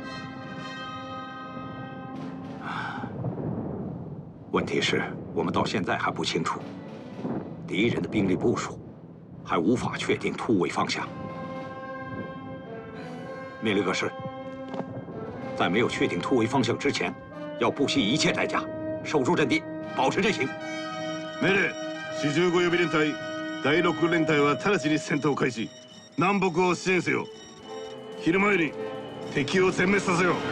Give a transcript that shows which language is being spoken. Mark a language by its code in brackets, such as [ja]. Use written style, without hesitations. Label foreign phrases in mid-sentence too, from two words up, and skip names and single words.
[zh] 问题是，我们到现在还不清楚敌人的兵力部署，还无法确定突围方向。命令各师，在没有确定突围方向之前，要不惜一切代价守住阵地，保持阵型。 [ja] 命令：四15 予備連隊、第6連隊は直ちに戦闘開始。南北を支援せよ。昼前に敵を全滅させよ。